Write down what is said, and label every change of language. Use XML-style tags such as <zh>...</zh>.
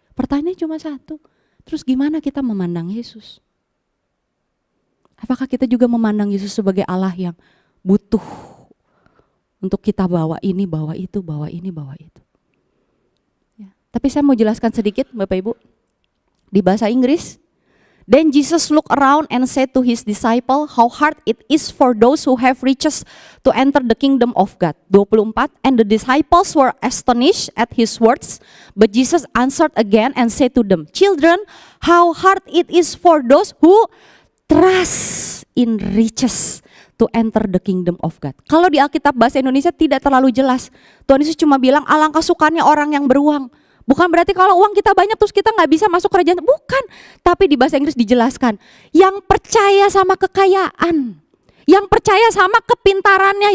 <id>Pertanyaannya cuma satu, terus gimana kita memandang Yesus? Apakah kita juga memandang Yesus sebagai Allah yang butuh untuk kita bawa ini, bawa itu, bawa ini, bawa itu? Ya. Tapi saya mau jelaskan sedikit Bapak Ibu, di bahasa Inggris.</id> <en>Then Jesus looked around and said to his disciple, how hard it is for those who have riches to enter the kingdom of God. 24, and the disciples were astonished at his words, but Jesus answered again and said to them, children, how hard it is for those who trust in riches to enter the kingdom of God.</en> <id>Kalau di Alkitab bahasa Indonesia tidak terlalu jelas. Tuhan Yesus cuma bilang alangkah sukanya orang yang beruang. Bukan berarti kalau uang kita banyak terus kita nggak bisa masuk kerajaan. Bukan. Tapi di bahasa Inggris dijelaskan. Yang percaya sama kekayaan. Yang percaya sama kepintarannya.</id>